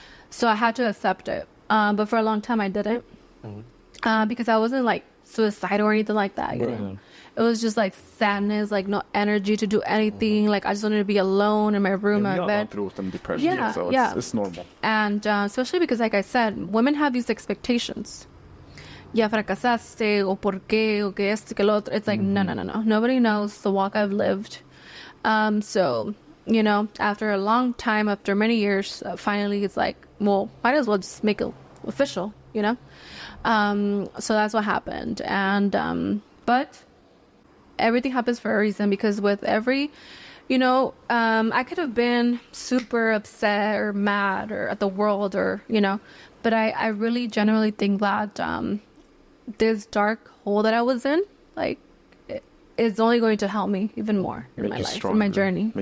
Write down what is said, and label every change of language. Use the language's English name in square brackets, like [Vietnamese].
[English] So I had to accept it. But for a long time I didn't. Because I wasn't like suicidal or anything like that. You know? It was just like sadness, like no energy to do anything. Like I just wanted to be alone in my room, And we my all bed. go through some depression, so it's normal. And especially because, like I said, women have these expectations. [Spanish] Ya fracasaste, o por qué, o que esto, que lo otro. [English] It's like, no. Nobody knows the walk I've lived. So, you know, after a long time, after many years, finally it's like, well, might as well just make it official, you know? So that's what happened. And, but everything happens for a reason, because with every, you know, I could have been super upset or mad or at the world, or, you know, but I really genuinely think that this dark hole that I was in, like, is only going to help me even more in my life, in my journey.